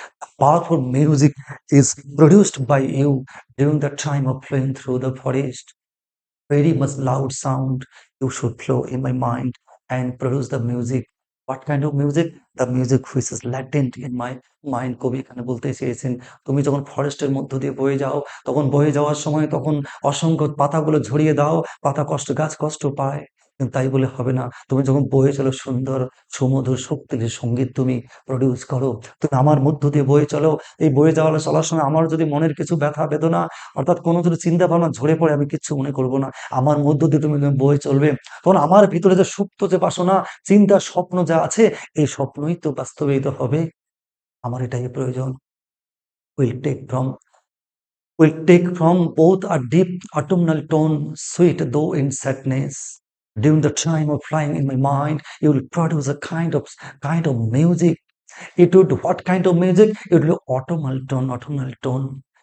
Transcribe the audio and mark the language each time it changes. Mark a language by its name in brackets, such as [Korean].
[English] The powerful music is produced by you during the time of flowing through the forest. Very much loud sound you should flow in my mind and produce the music. What kind of music? The music which is latent in my mind. [Bangla] কবি এখানে বলতে চেয়েছেন, তুমি যখন ফরেস্টের মধ্য দিয়ে বয়ে যাও, তখন বয়ে যাওয়ার সময় তখন অসংখ্য পাতাগুলো ঝরিয়ে দাও, গাছ কষ্ট পায়। কিন্তু তাই বলে হবে না। তুমি যখন বয়ে চলো সুন্দর, সুমধুর, শক্তিশালী সঙ্গীত তুমি প্রডিউস করো। তুমি আমার মধ্য দিয়ে বয়ে চলো। এই বয়ে চলার সময় আমার যদি মনের কিছু ব্যথা বেদনা অর্থাৎ কোনো যদি চিন্তা ভাবনা ঝরে পড়ে আমি কিচ্ছু মনে করব না। আমার মধ্য দিয়ে তুমি বয়ে চলবে। তখন আমার ভিতরে যে সুপ্ত যে বাসনা, চিন্তা, স্বপ্ন যা আছে এই স্বপ্নই তো বাস্তবায়িত হবে। আমার এটাই প্রয়োজন। [English] Will take from will take from both a deep autumnal tone, sweet though in sadness. During the time of flying in my mind, you will produce a kind of music. It would what kind of music? It would be autumnal tone.